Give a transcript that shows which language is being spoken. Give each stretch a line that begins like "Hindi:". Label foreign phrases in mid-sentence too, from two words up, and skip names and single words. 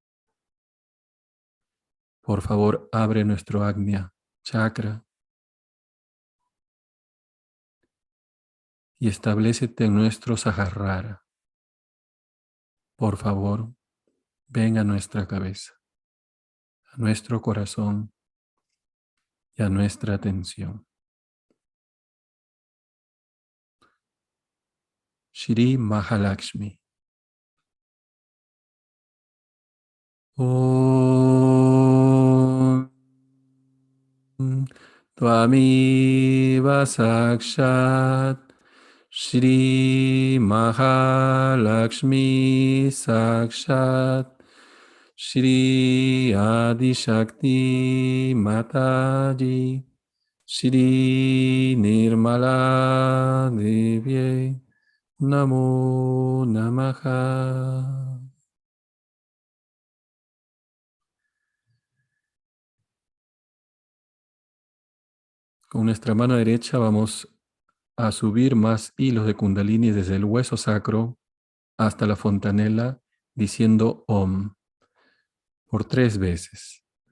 Spanish: Por favor, abre nuestro Agnya chakra y establécete en nuestro Sahasrara. Por favor, ven a nuestra cabeza, a nuestro corazón y a nuestra atención. Shri Mahalakshmi.
Sanskrit: ॐ त्वमेव साक्षात् श्री महालक्ष्मी साक्षात् श्री आदि शक्ति माताजी श्री निर्मला देवी नमो नमः.
Spanish: Con nuestra mano derecha vamos a subir más hilos de Kundalini desde el hueso sacro hasta la fontanela, diciendo Om por 3 veces.